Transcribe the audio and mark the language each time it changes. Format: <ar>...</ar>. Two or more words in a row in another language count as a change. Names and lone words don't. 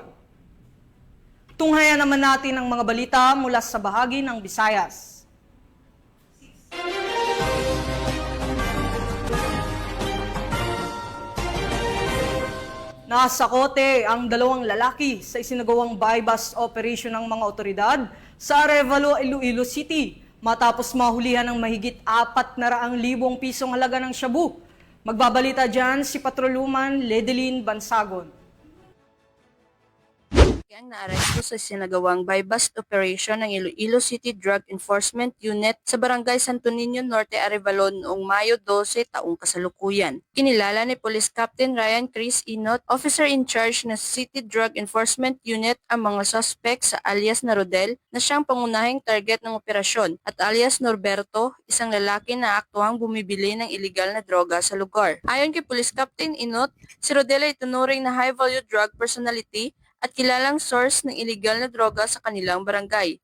<tl>Tunghayan naman natin ang mga balita mula sa bahagi ng Visayas. Nasa kote ang dalawang lalaki sa isinagawang</tl> <en>buy-bust operation</en> <tl>ng mga otoridad sa Arevalo, Iloilo City matapos mahulihan ng mahigit 400,000 pisong halaga ng shabu. Magbabalita dyan si Patrolwoman Ledeline Bansagon. ang naaresto sa sinagawang</tl> <en>bypass operation</en> <tl>ng Iloilo City Drug Enforcement Unit sa Barangay Santo Niño Norte, Arevalo noong Mayo 12 taong kasalukuyan. Kinilala ni Police Captain Ryan Chris Inot,</tl> <en>officer in charge</en> <tl>ng City Drug Enforcement Unit, ang mga suspect sa alias na Rodel na siyang pangunahing target ng operasyon at alias Norberto, isang lalaki na aktuhang bumibili ng iligal na droga sa lugar. Ayon kay Police Captain Inot, si Rodel ay tunuring na</tl> <en>high-value drug personality</en> <tl>at kilalang source ng iligal na droga sa kanilang barangay.</tl>